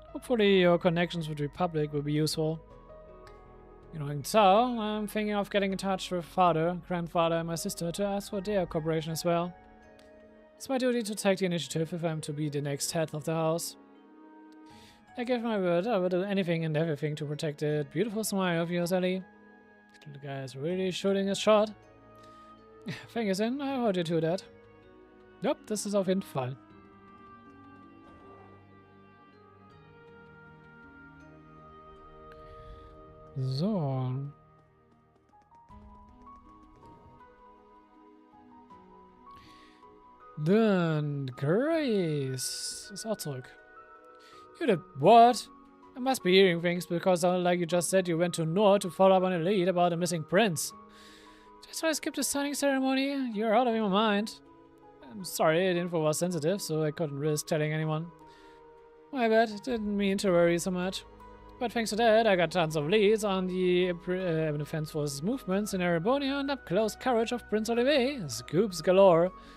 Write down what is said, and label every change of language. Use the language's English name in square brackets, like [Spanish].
[English] Hopefully your connections with the Republic will be useful. You know, Cao, I'm thinking of getting in touch with father, grandfather, and my sister to ask for their cooperation as well. It's my duty to take the initiative if I'm to be the next head of the house. I give my word I will do anything and everything to protect that beautiful smile of yours, Ellie. The guy is really shooting his shot. Thank you, Sin. I heard you to that. [German] Yep, das ist auf jeden Fall. So. Dann Grace ist auch zurück. [English] You did what? I must be hearing things because like you just said you went to North to follow up on a lead about a missing prince. That's why I skipped the signing ceremony. You're out of your mind. I'm sorry, the info was sensitive, so I couldn't risk telling anyone. My bad, didn't mean to worry so much. But thanks to that, I got tons of leads on the Defense Forces movements in Erebonia and up close coverage of Prince Olivier. Scoops galore.